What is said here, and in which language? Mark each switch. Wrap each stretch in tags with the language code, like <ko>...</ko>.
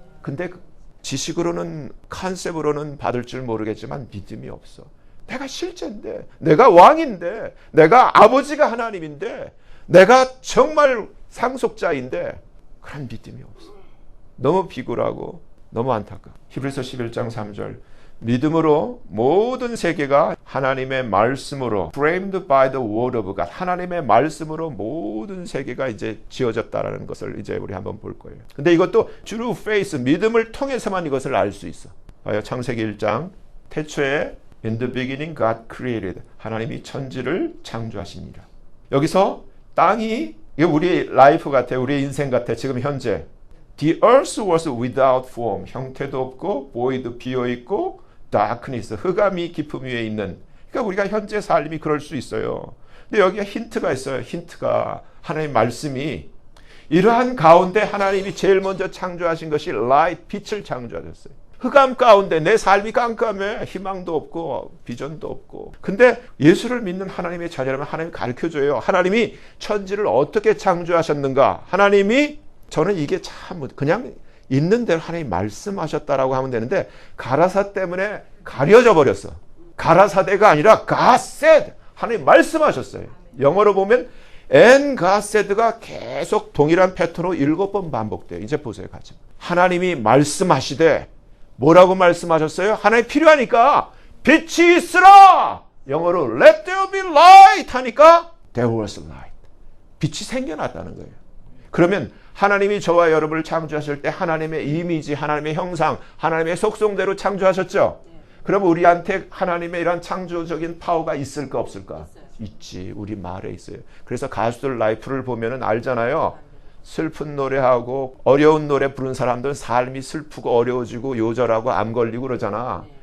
<ko>근데 지식으로는 컨셉으로는 받을 줄 모르겠지만 믿음이 없어. 내가 실제인데, 내가 왕인데, 내가 아버지가 하나님인데, 내가 정말 상속자인데 그런 믿음이 없어. 너무 비굴하고 너무 안타까워. 히브리서 11장 3절. 믿음으로 모든 세계가 하나님의 말씀으로</ko> <en>framed by the word of God.</en> <ko>하나님의 말씀으로 모든 세계가 이제 지어졌다라는 것을 이제 우리 한번 볼 거예요. 근데 이것도</ko> <en>true faith,</en> <ko>믿음을 통해서만 이것을 알 수 있어. 창세기 1장. 태초에</ko> <en>in the beginning God created.</en> <ko>하나님이 천지를 창조하십니다. 여기서 땅이 이게 우리 라이프 같아, 우리 인생 같아. 지금 현재</ko> <en>the earth was without form.</en> <ko>형태도 없고 void 비어 있고 darkness 흑암이 깊음 위에 있는. 그러니까 우리가 현재 삶이 그럴 수 있어요. 근데 여기에 힌트가 있어요. 힌트가 하나님의 말씀이 이러한 가운데 하나님이 제일 먼저 창조하신 것이 light, 빛을 창조하셨어요. 흑암 가운데 내 삶이 깜깜해. 희망도 없고 비전도 없고. 근데 예수를 믿는 하나님의 자녀라면 하나님이 가르쳐줘요. 하나님이 천지를 어떻게 창조하셨는가. 하나님이 저는 이게 참 그냥 있는 대로 하나님이 말씀하셨다라고 하면 되는데 가라사 때문에 가려져 버렸어. 가라사대가 아니라</ko> <en>God said.</en> <ko>하나님이 말씀하셨어요. 영어로 보면</ko> <en>and God said</en> <ko>가 계속 동일한 패턴으로 7번 반복돼요. 이제 보세요. 같이. 하나님이 말씀하시되 뭐라고 말씀하셨어요? 하나님이 필요하니까 빛이 있으라. 영어로</ko> <en>let there be light</en> <ko>하니까</ko> <en>there was light.</en> <ko>빛이 생겨났다는 거예요. 그러면 하나님이 저와 여러분을 창조하실 때 하나님의 이미지, 하나님의 형상, 하나님의 속성대로 창조하셨죠? 그럼 우리한테 하나님의 이런 창조적인 파워가 있을까 없을까? 있지. 우리 말에 있어요. 그래서 가수들 라이프를 보면은 알잖아요. 슬픈 노래하고 어려운 노래 부른 사람들은 삶이 슬프고 어려워지고 요절하고 암 걸리고 그러잖아.</ko>